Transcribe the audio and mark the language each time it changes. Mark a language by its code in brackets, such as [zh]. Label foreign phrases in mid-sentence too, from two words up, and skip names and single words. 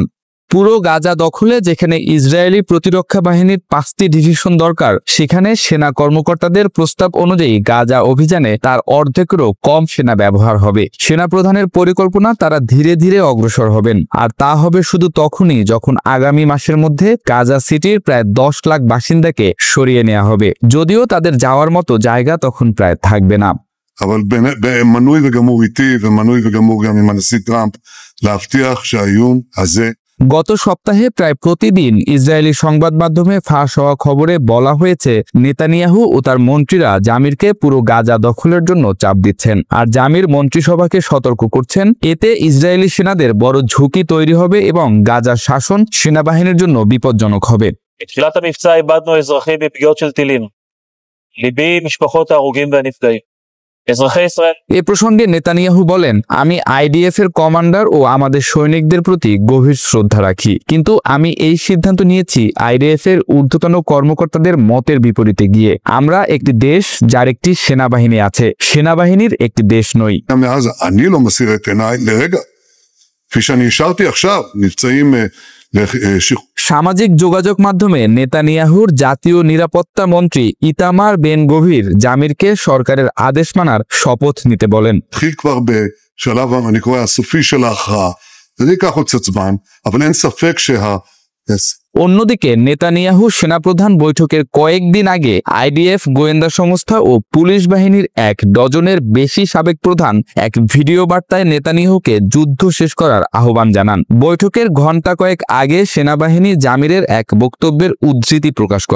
[bn] পুরো গাজা দখলে যেখানে ইসরায়েলি প্রতিরক্ষা বাহিনীর 5টি ডিভিশন দরকার, সেখানে সেনা কর্মকর্তাদের প্রস্তাব অনুযায়ী গাজা অভিযানে তার অর্ধেকেরও কম সেনা ব্যবহার হবে। সেনাপ্রধানের পরিকল্পনা তারা ধীরে ধীরে অগ্রসর হবেন, আর তা হবে শুধু তখনই যখন আগামী মাসের মধ্যে গাজা সিটির প্রায় 10 লাখ বাসিন্দাকে সরিয়ে নেওয়া হবে, যদিও তাদের যাওয়ার মতো জায়গা তখন প্রায় থাকবে না। [he] אבל מנוי וגמור איתי ומנוי וגמור גם עם הנשיא טראמפ להבטיח שהאיום הזה [bn] গত সপ্তাহে প্রায় প্রতিদিন ইসরায়েলি সংবাদ মাধ্যমে ফাঁস হওয়া খবরে বলা হয়েছে নেতানিয়াহু ও তার মন্ত্রীরা জামিরকে পুরো গাজা দখলের জন্য চাপ দিচ্ছেন, আর জামির মন্ত্রিসভাকে সতর্ক করছেন এতে ইসরায়েলি সেনাদের বড় ঝুঁকি তৈরি হবে এবং গাজার শাসন সেনাবাহিনীর জন্য বিপজ্জনক হবে। [he] בתחילת המבצע איבדנו אזרחים בפגיעות של טילים. ליבי משפחות ההרוגים והנפגעים. [bn] এ প্রসঙ্গে নেতানিয়াহু বলেন, আমি IDF এর কমান্ডার ও আমাদের সৈনিকদের প্রতি গভীর শ্রদ্ধা রাখি, কিন্তু আমি এই সিদ্ধান্ত নিয়েছি IDF এর ঊর্ধ্বতন কর্মকর্তাদের মতের বিপরীতে গিয়ে। আমরা একটি দেশ যার একটি সেনাবাহিনী আছে, সেনাবাহিনীর একটি দেশ নই। [he] אני לא מסיר את עיניי לרגע, כפי שאני השארתי עכשיו מבצעים [bn] সামাজিক যোগাযোগ মাধ্যমে নেতানিয়াহুর জাতীয় নিরাপত্তা মন্ত্রী ইতামার বেন গভির জামিরকে সরকারের আদেশ মানার শপথ নিতে বলেন। [he] התחיל כבר בשלב אני קורא הסופי של ההכרעה, זה ייקח עוד קצת זמן, אבל אין ספק [bn] অন্যদিকে নেতানিয়াহু সেনাপ্রধান বৈঠকের কয়েকদিন আগে IDF গোয়েন্দা সংস্থা ও পুলিশ বাহিনীর 1 ডজনের বেশি সাবেক প্রধান এক ভিডিও বার্তায় নেতানিয়াহুকে যুদ্ধ শেষ করার আহ্বান জানান। বৈঠকের ঘণ্টা কয়েক আগে সেনাবাহিনী জামিরের এক বক্তব্যের উদ্ধৃতি প্রকাশ করে।